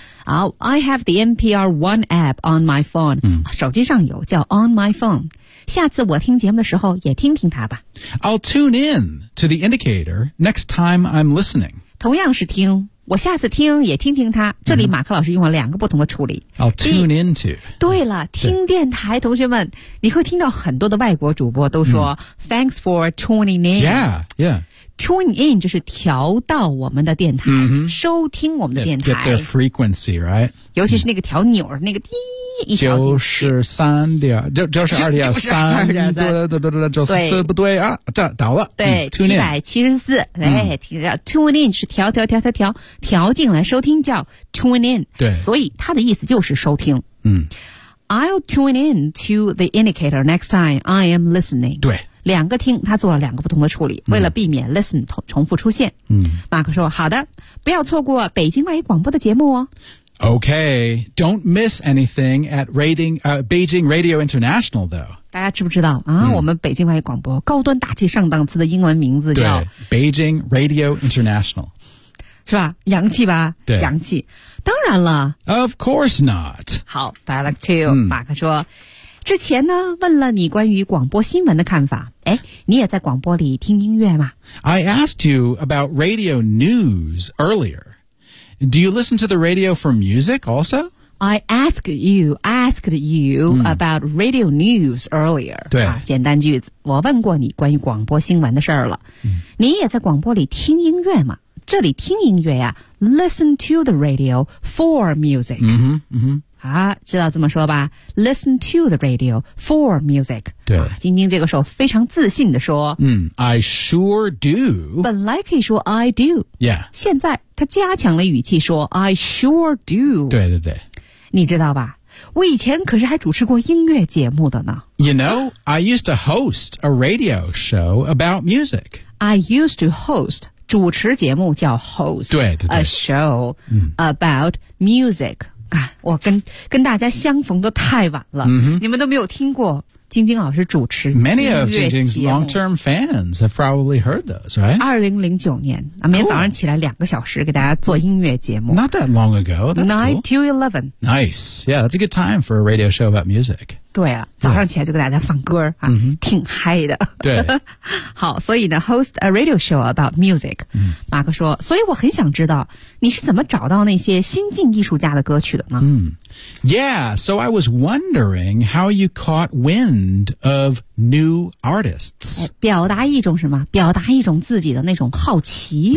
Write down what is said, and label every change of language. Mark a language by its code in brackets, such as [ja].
[en] 好、I have the NPR One app on my phone、嗯。 [zh] 手机上有叫 [en] on my phone。 [zh] 下次我听节目的时候也听听它吧。 [en] I'll tune in to the indicator next time I'm listening。 [zh] 同样是听，我下次听也听听它。这里马克老师用了两个不同的处理。 [en] I'll tune into。 [zh] 对了，听电台，同学们，你会听到很多的外国主播都说、嗯、 [en] Thanks for tuning in。 Yeah, yeah。 [zh] Tune in 就是调到我们的电台、 mm-hmm. 收听我们的电台 [en] get their frequency right [zh] 尤其是那个调钮、mm-hmm. 那个滴就是三点就是二点三就是四不对啊这倒了对、嗯、tune in 774、嗯、tune in 是调进来收听叫 tune in 对所以它的意思就是收听嗯 [en] I'll tune in to the indicator next time I am listening [zh] 对两个听他做了两个不同的处理为了避免 listen 重复出现嗯，马克说好的不要错过北京外语广播的节目哦 [en] OK Don't miss anything at rating,、Beijing Radio International though [zh] 大家知不知道啊、嗯？我们北京外语广播高端大气上档次的英文名字叫 [en] Beijing Radio International [zh] 是吧洋气吧对洋气当然了 [en] Of course not [zh] 好 dialect 2、嗯、马克说之前呢问了你关于广播新闻的看法诶你也在广播里听音乐吗 [en] I asked you about radio news earlier. Do you listen to the radio for music also? I asked you、嗯、about radio news earlier. [zh] 对、啊、简单句子我问过你关于广播新闻的事儿了、嗯、你也在广播里听音乐吗这里听音乐呀 [en] listen to the radio for music. 嗯哼嗯哼 [zh] 啊，知道怎么说吧 [en] ？Listen to the radio for music。 [zh] 对，晶晶这个时候非常自信地说：“ [en] 嗯 ，I sure do。” [zh] 本来可以说 “I do”， [en] yeah。 [zh] 现在他加强了语气说 ：“I sure do。” 对对对，你知道吧？我以前可是还主持过音乐节目的呢。 [en] You know, I used to host a radio show about music. I used to host [zh] 主持节目叫 [en] host [zh] 对对对 [en] a show、嗯、 about music。 [zh] 我跟大家相逢都太晚了、 mm-hmm. 你们都没有听过晶晶老师主持音乐节目 [en] Many of 晶晶's long-term fans have probably heard those, right? [zh] 2009年、cool. 每天早上起来两个小时给大家做音乐节目 [en] Not that long ago, that's cool 9 to 11 Nice, yeah, that's a good time for a radio show about music [zh] 对啊，早上起来就给大家放歌、啊嗯、挺嗨的。对。好，所以呢 [en] host a radio show about music、嗯。 [zh] 马克说，所以我很想知道你是怎么找到那些新晋艺术家的歌曲的呢？嗯。 [en] Yeah, so I was wondering how you caught wind of new artists. [zh] 表达一种什么？表达一种自己的那种好奇。